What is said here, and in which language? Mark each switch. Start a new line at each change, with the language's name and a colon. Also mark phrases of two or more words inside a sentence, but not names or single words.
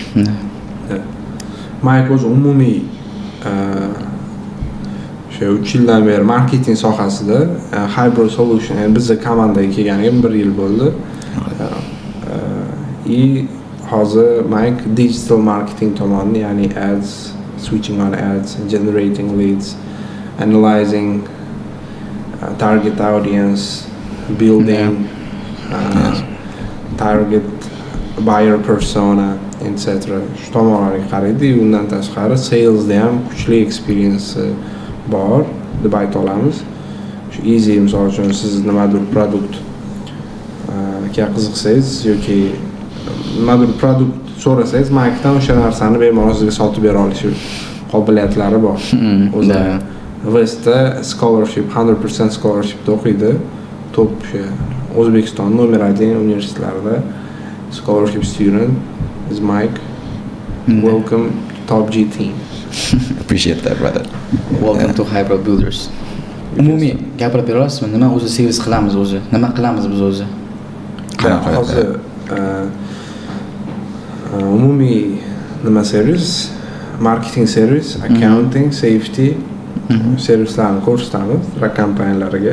Uzbek: Mike o'zi umumiy 3 yildan beri marketing sohasida Hyper Solution, yani bizning komandaga kelganiga 1 yil bo'ldi.
English: Hozir Mike digital marketing
Uzbek: tomoni, ya'ni
English: ads, switching on ads, generating leads, analyzing target audience, building target buyer persona, etc.
Uzbek: Shu tomonlarga qaraydi. Undan tashqari salesda ham kuchli experience bor deb ayta olamiz. Shu easy, misol uchun siz nimadir produkt qiziqsangiz yoki nimadir produkt so'rasangiz, Mike'dan o'sha narsani bemalol sizga sotib bera olish qobiliyatlari bor. O'zi Westda scholarship, 100% scholarshipda o'qiydi. Top O'zbekiston nomer 1 universitetlarida
English: scholarship student is
Uzbek: Mike.
English: Welcome to Top G team. Appreciate that, brother. Welcome to Hyper Builders.
Uzbek: Umumiy gapirib bera olasizmi? Nima o'zi servis qilamiz o'zi? Nima qilamiz biz o'zi? Hozir umumiy nima servis? Marketing servis, accounting, safety servislarni ko'rsatamiz kompaniyalarga.